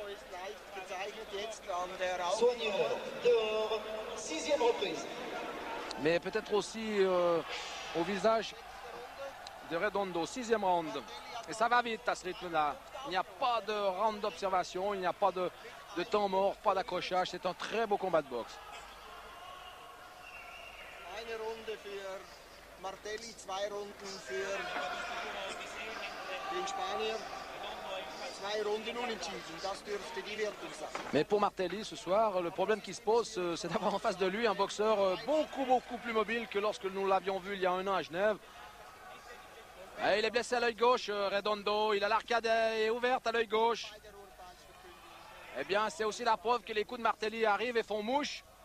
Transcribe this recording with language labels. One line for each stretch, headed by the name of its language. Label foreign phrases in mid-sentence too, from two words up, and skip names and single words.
French: Soigneur dehors, 6e reprise. mais peut-être aussi au visage de Redondo. 6e round. Et ça va vite à ce rythme-là. Il n'y a pas de round d'observation, il n'y a pas de temps mort, pas d'accrochage. C'est un très beau combat de boxe.
German: Eine Runde für Martelli, 2 Runden für den Spanier. 2 Runden unentschieden, das dürfte die Wertung sein.
French: Mais pour Martelli, ce soir, le problème qui se pose, c'est d'avoir en face de lui un boxeur beaucoup plus mobile que lorsque nous l'avions vu il y a 1 an à Genève. Et il est blessé à l'œil gauche, Redondo. Il a l'arcade ouverte à l'œil gauche. Eh bien, c'est aussi la preuve que les coups de Martelli arrivent et font mouche.